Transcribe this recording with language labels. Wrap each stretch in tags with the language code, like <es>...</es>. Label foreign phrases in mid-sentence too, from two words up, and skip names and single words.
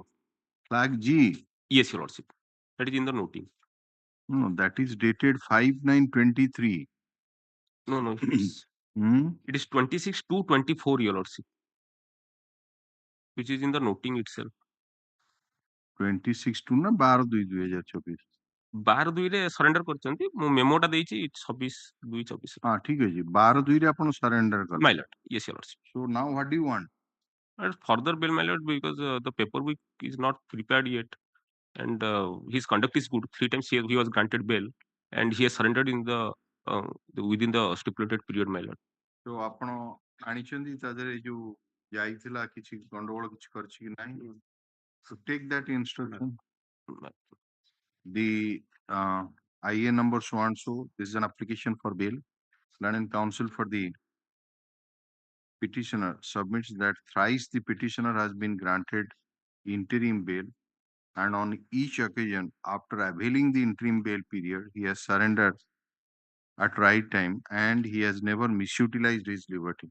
<en>Flag G. Yes, Your Lordship. That is in the noting. No, that is dated 5/9/23. No, it is. It is 26/2/24, Your Lordship, which is in the noting itself.</en> <or>26 ନା 12/2/2024? 12/2 ରେ surrender କରିଛନ୍ତି। ମୁଁ ମେମୋଟା ଦେଇଛି 26/2/24। ହଁ ଠିକ ଅଛି 12/2 ରେ ଆପଣ surrender କଲେ।</or> <en>My lord, yes, Your Lordship. So now what do you want? Further bail, my lord, because the paperwork is not prepared yet, and his conduct is good. 3 times he was granted bail, and he has surrendered in the within the stipulated period, my lord.</en> <or>So ଆପଣ ଆଣିଛନ୍ତି ତା ଦେହରେ ଯୋଉ ଯାଇଥିଲା କିଛି ଗଣ୍ଡଗୋଳ କିଛି କରିଛି କି ନାହିଁ?</or> <en>So take that instruction. The IA number so and so. This is an application for bail. Learned counsel for the petitioner submits that thrice the petitioner has been granted interim bail, and on each occasion after availing the interim bail period, he has surrendered at right time and he has never misutilized his liberty.</en>